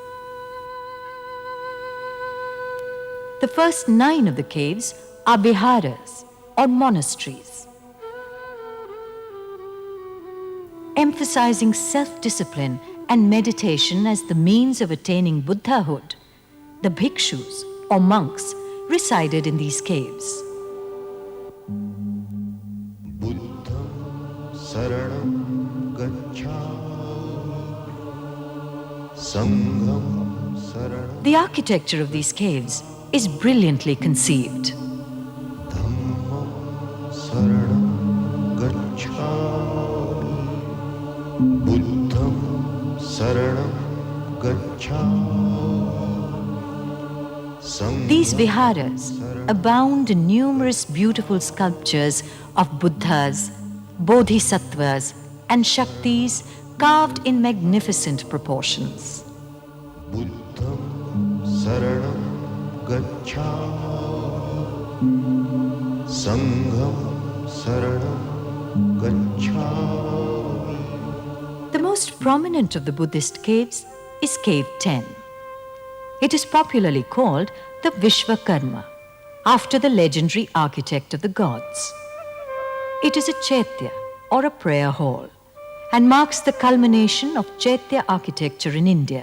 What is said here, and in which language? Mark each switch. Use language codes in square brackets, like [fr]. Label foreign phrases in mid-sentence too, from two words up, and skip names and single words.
[en] The first 9 of the caves are viharas or monasteries. Emphasizing self-discipline and meditation as the means of attaining Buddhahood, the bhikshus or monks resided in these caves. [pi] Buddham saranam gacchami, sangham saranam. [en] The architecture of these caves is brilliantly conceived. [pi] Dhammam saranam gacchami, Buddham saranam gacchami. [en] These viharas abound in numerous beautiful sculptures of Buddhas, Bodhisattvas, and Shaktis carved in magnificent proportions. [pi] Buddham saranam gacchami, sangham saranam gacchami. [en] The most prominent of the Buddhist caves is Cave 10. It is popularly called the Vishwakarma, after the legendary architect of the gods. It is a chaitya, or a prayer hall, and marks the culmination of chaitya architecture in India.